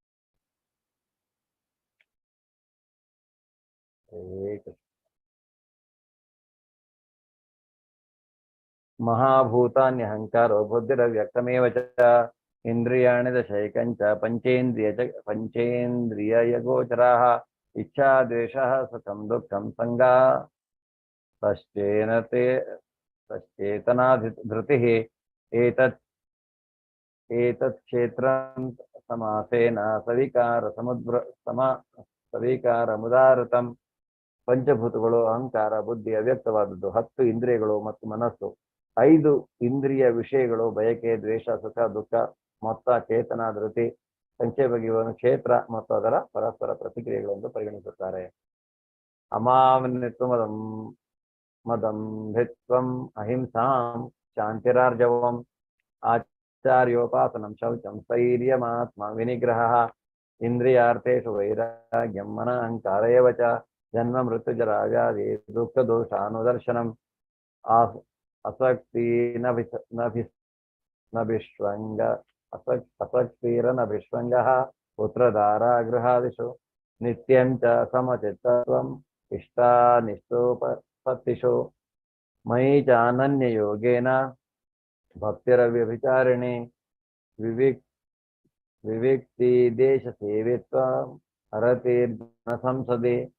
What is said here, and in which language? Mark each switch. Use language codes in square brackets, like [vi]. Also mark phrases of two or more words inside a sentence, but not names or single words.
[sa] ಮಹಾಭೂತಾನ್ಯ ಅಹಂಕಾರೋ ಬುದ್ಧಿರವ್ಯಕ್ತಮೇವ ಚ ಇಂದ್ರಿಯಾಣಿ ದಶೈಕಂಚ ಪಂಚೇಂದ್ರಿಯ ಗೋಚರಾಃ ಇಚ್ಛಾ ದ್ವೇಷಃ ಸುಖಂ ದುಃಖಂ ಸಂಗಾ ತಶ್ಚೇತನಾಧೃತಿಃ ಏತತ್ ಕ್ಷೇತ್ರಂ ಸಮಾಸೇನ ಸವಿಕಾರಮುದಾರತಂ. [kn] ಪಂಚಭೂತಗಳು, ಅಹಂಕಾರ, ಬುದ್ಧಿ ಅವ್ಯಕ್ತವಾದದ್ದು, 10 ಇಂದ್ರಿಯಗಳು ಮತ್ತು ಮನಸ್ಸು, 5 ಇಂದ್ರಿಯ ವಿಷಯಗಳು, ಬಯಕೆ, ದ್ವೇಷ, ಸುಖ, ದುಃಖ, ಮೊತ್ತ, ಚೇತನ, ಧೃತಿ, ಸಂಕ್ಷೇಪವನ್ನು ಕ್ಷೇತ್ರ ಮತ್ತು ಅದರ ಪರಸ್ಪರ ಪ್ರತಿಕ್ರಿಯೆಗಳೆಂದು ಪರಿಗಣಿಸುತ್ತಾರೆ. [sa] ಅಮಾನಿತ್ವಂ ಮದಂಭಿತ್ವಂ ಅಹಿಂಸಾಂ ಶಾಂತಿರಾರ್ಜವಂ ಆಚಾರ್ಯೋಪಾಸನಂ ಶೌಚಂ ಸ್ಥೈರ್ಯಮಾತ್ಮ ವಿನಿಗ್ರಹಃ ಇಂದ್ರಿಯಾರ್ಥೇಷು ವೈರಾಗ್ಯಂ ಮನಃ ಅಹಂಕಾರ ಏವ ಚ ಜನ್ಮ ಮೃತ್ಯು ಜರಾ ವ್ಯಾಧಿ ದುಃಖ ದೋಷಾನುದರ್ಶನಂ ಅಸಕ್ತಿರನಭಿಷ್ವಂಗಃ पुत्रधारागृहादिषु नित्यं च समचित्तत्वम् इष्टानिष्टोपत्तिषु मयि चानन्ययोगेन भक्तिरव्यभिचारिणी विविक् विविक्तिदेशसेवित्वम् हरतिर्जनसंसदि